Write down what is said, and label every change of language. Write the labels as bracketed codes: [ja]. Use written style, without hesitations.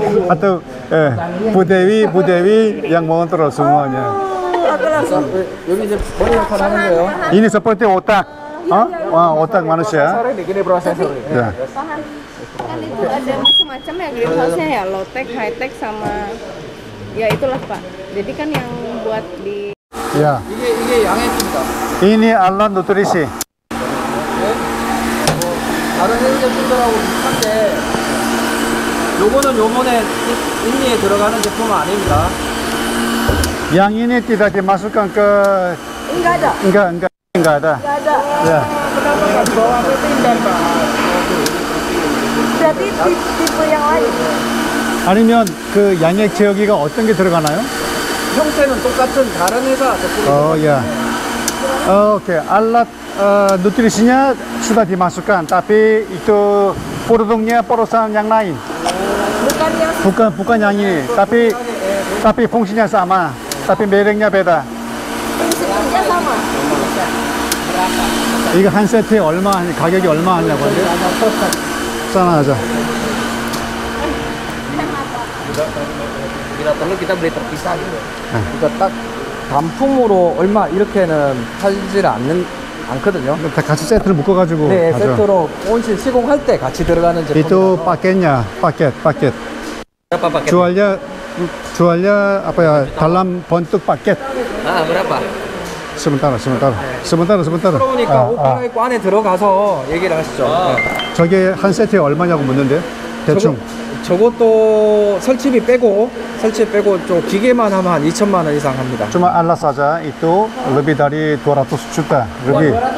[id] Atau Bu Dewi yang mengontrol semuanya. [ko] 여기 이제 머리 역할 하는 거예요. [id] Ini seperti otak. Otak manusia. begini prosesor. Ya. Kan itu ada macam-macam ya greenhouse-nya ya, low tech, high tech sama ya itulah Pak. Jadi kan yang buat di Ya. [ko] 이게 양해입니다. [id] Ini alat nutrisi. [ko] 다른 해외 제품들하고 비슷한데 요거는 요번에 인리에 들어가는 제품은 아닙니다. [id] Yang ini tidak dimasukkan ke enggak ada. enggak ada. Ya. Berarti tipe yang lain. [ko] 아니면 그 양액 제어기가 어떤 게 들어가나요? 형태는 똑같은 다른 회사 제품이 Ya. [id] Oke, alat nutrisinya sudah dimasukkan, tapi itu produknya perusahaan yang lain. Bukan yang ini, tapi fungsinya sama, tapi mereknya beda. Prinsipnya sama. [ko] 이거 한 세트에 얼마 하냐, 가격이 얼마 하냐고 하는데? 싸나하자. [id] Bila perlu kita beli terpisah gitu. [ko] 그러니까 딱 단품으로 얼마 이렇게는 팔질 않거든요. 다 같이 세트를 묶어가지고 네, 가죠. 세트로 온실 시공할 때 같이 들어가는 제품. [id] Itu paketnya, paket. Berapa paket? Jualnya apa ya? Dalam bentuk paket. Berapa? Sebentar. [ko] 그러니까 오픈라이프 안에 들어가서 얘기를 하시죠. 네. 저게 한 세트에 얼마냐고 묻는데 대충. 저것도 설치비 빼고 좀 기계만 하면 한 2천만 원 이상 합니다. [id] Cuma alat saja itu lebih dari 200 juta lebih.